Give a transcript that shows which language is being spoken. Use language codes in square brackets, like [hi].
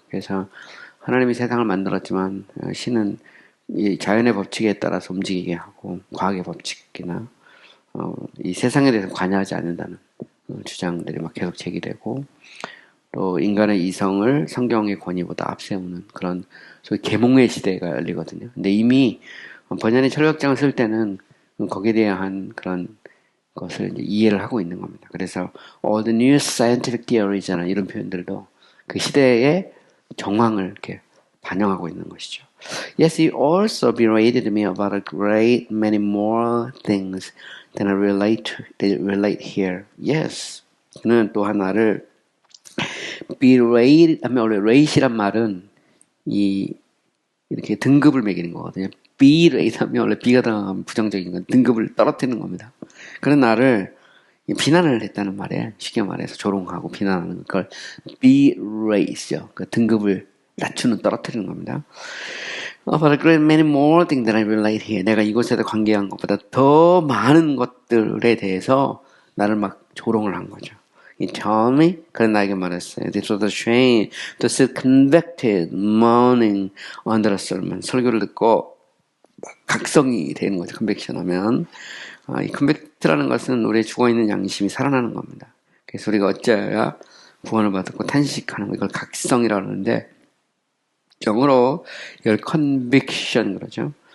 [ko] 그래서 하나님이 세상을 만들었지만 신은 이 자연의 법칙에 따라서 움직이게 하고 과학의 법칙이나 이 세상에 대해서 관여하지 않는다는 주장들이 막 계속 제기되고 또 인간의 이성을 성경의 권위보다 앞세우는 그런 소위 계몽의 시대가 열리거든요. 근데 이미 번연의 철학장을 쓸 때는 거기에 대한 그런 것을 이제 이해를 하고 있는 겁니다. 그래서 [en] all the new scientific theories [ko] 잖아 이런 표현들도 그 시대의 정황을 이렇게 반영하고 있는 것이죠. [en] Yes, he also berated me about a great many more things than I relate here. [ko] Yes, 그는 또 하나를 berate 하면 원래 rate이란 말은 이렇게 등급을 매기는 거거든요. berate 하면 원래 B가 들어가면 부정적인 건 등급을 떨어뜨리는 겁니다. 그런 나를 비난을 했다는 말에 쉽게 말해서 조롱하고 비난하는 걸 berate죠. 그 등급을 낮추는 떨어뜨리는 겁니다. [en] But a great many more things that I relate here. [ko] 내가 이곳에서 관계한 것보다 더 많은 것들에 대해서 나를 막 조롱을 한 거죠. [en] He told me, [ko] 그런 나에게 말했어요. [en] This was a shame to sit convicted, moaning under a sermon. [ko] 설교를 듣고 각성이 되는 거죠. 컨빅션 하면. 이 컨빅트라는 것은 우리의 죽어있는 양심이 살아나는 겁니다. 그래서 우리가 어찌해야 구원을 받았고 탄식하는 거, 이걸 각성이라고 하는데 영어로 이걸 conviction 그러죠.